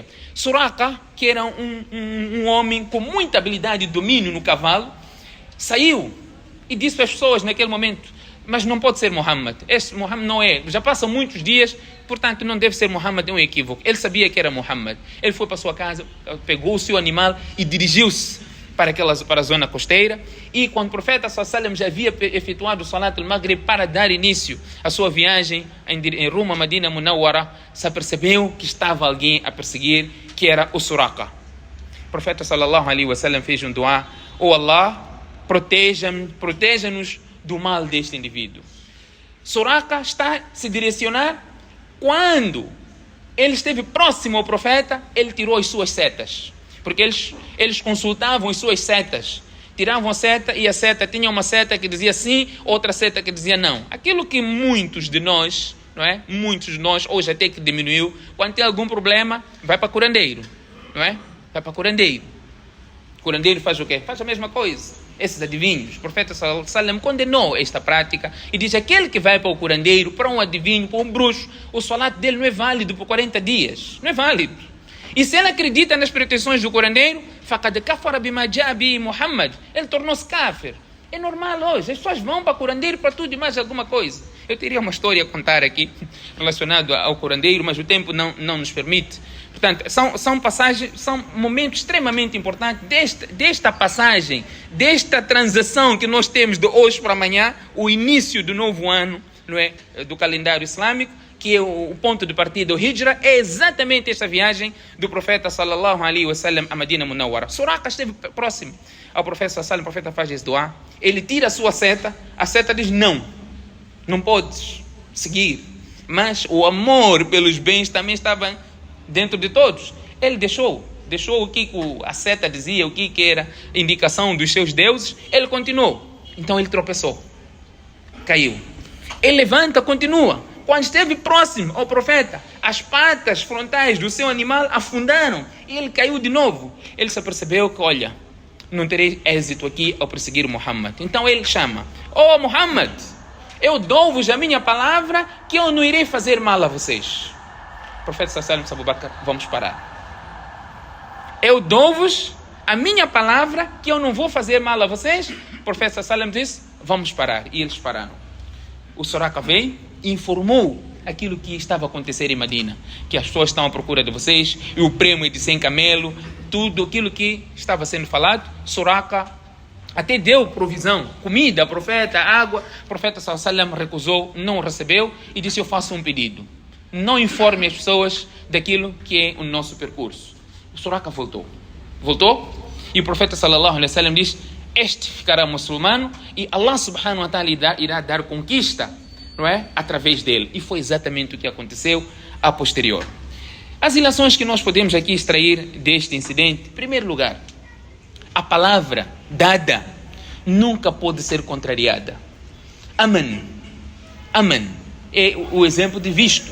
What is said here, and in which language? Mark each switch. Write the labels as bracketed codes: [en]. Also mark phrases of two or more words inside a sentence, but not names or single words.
[pt] Suraqa, que era um homem com muita habilidade e domínio no cavalo, saiu e disse para as pessoas naquele momento, mas não pode ser Muhammad, esse Muhammad não é, já passam muitos dias, portanto não deve ser Muhammad, é um equívoco. Ele sabia que era Muhammad. Ele foi para a sua casa, pegou o seu animal e dirigiu-se para a zona costeira, e quando o profeta [ar] صلى الله عليه وسلم [pt] já havia efetuado o [ar] صلاة المغرب [pt] para dar início à sua viagem em rumo a Medina Munawwara, se apercebeu que estava alguém a perseguir, que era o Suraqa. O profeta [ar] صلى الله عليه وسلم [pt] fez um dua: oh Allah, proteja-nos do mal deste indivíduo. Suraqa está a se direcionar. Quando ele esteve próximo ao profeta, ele tirou as suas setas, porque eles consultavam as suas setas, tiravam a seta, e a seta tinha uma seta que dizia sim, outra seta que dizia não. Aquilo que muitos de nós, não é? Muitos de nós hoje até que diminuiu, quando tem algum problema, vai para curandeiro, não é? Vai para curandeiro. O curandeiro faz o quê? Faz a mesma coisa. Esses adivinhos, o profeta [ar] صلى الله عليه وسلم [pt] condenou esta prática e diz: aquele que vai para o curandeiro, para um adivinho, para um bruxo, o salat dele não é válido por 40 dias, não é válido. E se ele acredita nas pretensões do curandeiro, [ar] فقد كفر بما جاء به محمد, [pt] ele tornou-se kafir. É normal hoje, as pessoas vão para o curandeiro para tudo e mais alguma coisa. Eu teria uma história a contar aqui relacionada ao curandeiro, mas o tempo não nos permite. Portanto, são passagens, são momentos extremamente importantes desta passagem, desta transação que nós temos de hoje para amanhã, o início do novo ano, não é, do calendário islâmico, que é o ponto de partida do Hijra, é exatamente esta viagem do profeta [ar] صلى الله عليه وسلم [pt] a Medina Munawwara. Suraqa esteve próximo ao profeta [ar] صلى الله عليه وسلم, [pt] o profeta faz esse dua, ele tira a sua seta, a seta diz: não podes seguir, mas o amor pelos bens também estava dentro de todos. Ele deixou o que a seta dizia, o que era indicação dos seus deuses, ele continuou. Então ele tropeçou, caiu. Ele levanta, continua. Quando esteve próximo ao profeta, as patas frontais do seu animal afundaram e ele caiu de novo. Ele se apercebeu que, olha, não terei êxito aqui ao perseguir Muhammad. Então ele chama: oh Muhammad, eu dou-vos a minha palavra que eu não irei fazer mal a vocês. O profeta [ar] صلى الله عليه وسلم, [pt] Abu Bakr, vamos parar. Eu dou-vos a minha palavra que eu não vou fazer mal a vocês. O profeta [ar] صلى الله عليه وسلم [pt] disse: vamos parar. E eles pararam. O Suraqa veio e informou aquilo que estava a acontecer em Medina, que as pessoas estão à procura de vocês, e o prêmio é de 100 camelo, tudo aquilo que estava sendo falado. Suraqa até deu provisão, comida, profeta, água. O profeta [ar] صلى الله عليه وسلم [pt] recusou, não recebeu e disse: eu faço um pedido, não informe as pessoas daquilo que é o nosso percurso. O Suraqa voltou, e o profeta [ar] صلى الله عليه وسلم [pt] diz: este ficará muçulmano e Allah [ar] سبحانه وتعالى [pt] irá dar conquista, não é? Através dele. E foi exatamente o que aconteceu a posterior. As ilações que nós podemos aqui extrair deste incidente: em primeiro lugar, a palavra dada nunca pode ser contrariada. Aman é o exemplo de visto.